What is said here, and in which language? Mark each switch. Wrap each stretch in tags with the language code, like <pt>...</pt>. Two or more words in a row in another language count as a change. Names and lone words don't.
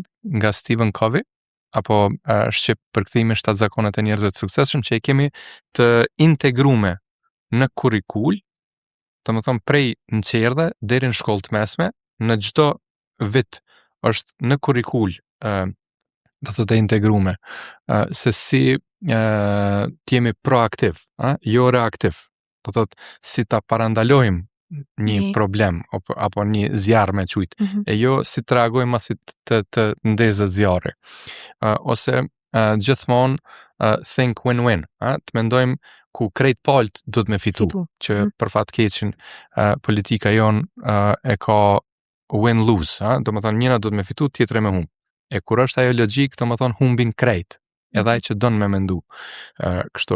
<sq>nga Stephen Covey, apo shqip përkthimi 7 zakonet e njerëzve të suksesshëm, që e kemi të integruar në kurrikul, domethënë prej nxerdhe deri në shkollë të mesme, në çdo vit është në kurrikul do të integruar se si të jemi proaktiv, jo reaktiv. Do thotë si ta parandalojmë një problem apo një zjarr me qujt, e jo si të reagojmë masi të ndezët zjarri. Ose gjithmonë</sq> <en>think win-win,</en> <sq>të mendojmë ku krejt palët do të me fitu. Që për fat keqin politika jon e ka win-lose, do më thonë njëna do të me fitu, tjetër e me humbë. E kur është ajo logjik, do më thonë humbin krejt, edhe ai që don me mendu. Kështu.</sq>